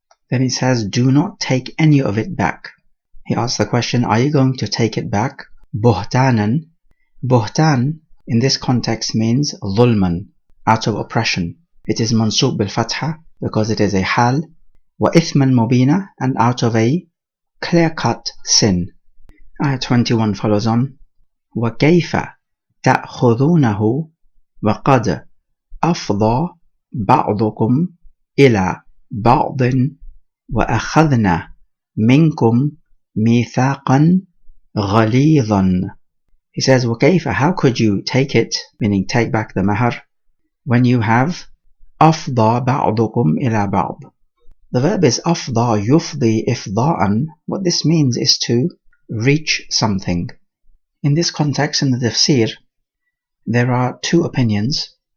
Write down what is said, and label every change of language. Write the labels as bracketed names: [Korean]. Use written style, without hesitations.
[English] Then he says, do not take any of it back. He asks the question, are you going to take it back? Buhtanan. Buhtan in this context means dhulman, out of oppression. It is mansub bil fatha because it is a hal, [Arabic] wa ithman mubina, [English] and out of a clear-cut sin. Ayah 21 follows on. [Arabic] وكيف تأخذونه وقد أفضى بعضكم إلى بعض وأخذنا منكم ميثاقا غليظا. [English] He says, وكيف, how could you take it, meaning take back the mahar, when you have [Arabic] أفضى بعضكم إلى بعض. [English] The verb is [Arabic] أفضى يفضي إفضاء. [English] What this means is to reach something. In this context, in the tafsir, there are two opinions.